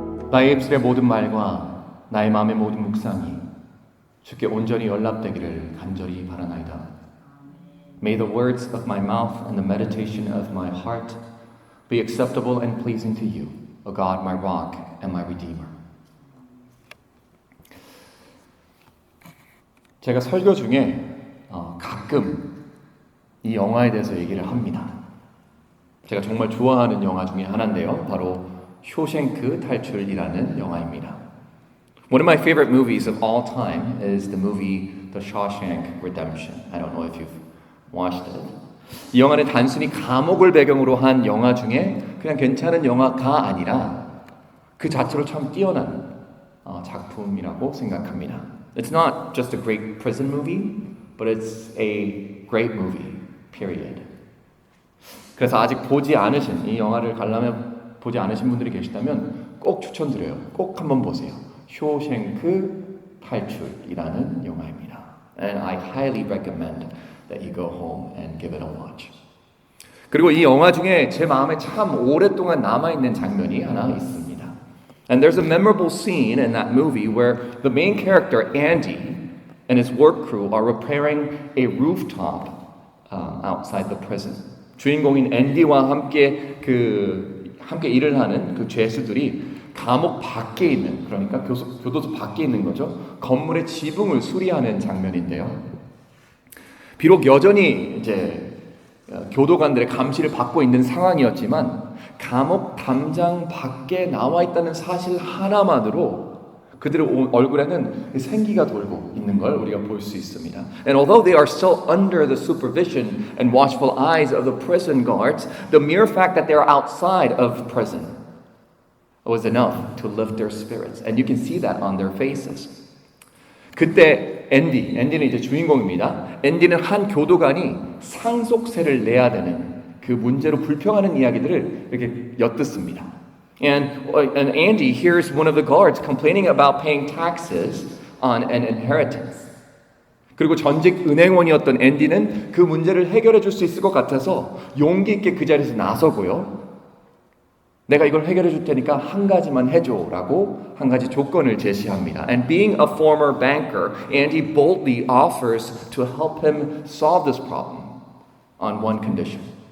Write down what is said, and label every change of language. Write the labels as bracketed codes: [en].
[ko] 나의 입술의 모든 말과 나의 마음의 모든 묵상이 주께 온전히 연락되기를 간절히 바라나이다. [en] May the words of my mouth and the meditation of my heart be acceptable and pleasing to you, O God, my rock and my redeemer. [ko] 제가 설교 중에 가끔 이 영화에 대해서 얘기를 합니다. 제가 정말 좋아하는 영화 중에 하나인데요. 바로 쇼생크 탈출이라는 영화입니다. [en] One of my favorite movies of all time is the movie The Shawshank Redemption. I don't know if you've watched it. [ko] 이 영화는 단순히 감옥을 배경으로 한 영화 중에 그냥 괜찮은 영화가 아니라 그 자체로 참 뛰어난 작품이라고 생각합니다. [en] It's not just a great prison movie, but it's a great movie, period. [ko] 그래서 아직 보지 않으신 이 영화를 관람해 보지 않으신 분들이 계시다면 꼭 추천드려요. 꼭 한번 보세요. 쇼생크 탈출이라는 영화입니다. [en] And I highly recommend that you go home and give it a watch. [ko] 그리고 이 영화 중에 제 마음에 참 오랫동안 남아있는 장면이 하나 있습니다. [en] And there's a memorable scene in that movie where the main character, Andy, and his work crew are repairing a rooftop outside the prison. [ko] 주인공인 앤디와 함께 함께 일을 하는 그 죄수들이 감옥 밖에 있는, 그러니까 교도소 밖에 있는 거죠. 건물의 지붕을 수리하는 장면인데요. 비록 여전히 이제 교도관들의 감시를 받고 있는 상황이었지만 감옥 담장 밖에 나와 있다는 사실 하나만으로 그들의 얼굴에는 생기가 돌고 있는 걸 우리가 볼 수 있습니다. [en] And although they are still under the supervision and watchful eyes of the prison guards, the mere fact that they are outside of prison was enough to lift their spirits. And you can see that on their faces. [ko] 그때 앤디는 이제 주인공입니다. 앤디는 한 교도관이 상속세를 내야 되는 그 문제로 불평하는 이야기들을 이렇게 엿듣습니다. [en] And Andy hears one of the guards complaining about paying taxes on an inheritance. [ko] 그리고 전직 은행원이었던 앤디는 그 문제를 해결해 줄 수 있을 것 같아서 용기 있게 그 자리에서 나서고요. 내가 이걸 해결해 줄 테니까 한 가지만 해줘라고 한 가지 조건을 제시합니다. [en] And being a former banker, Andy boldly offers to help him solve this problem on one condition.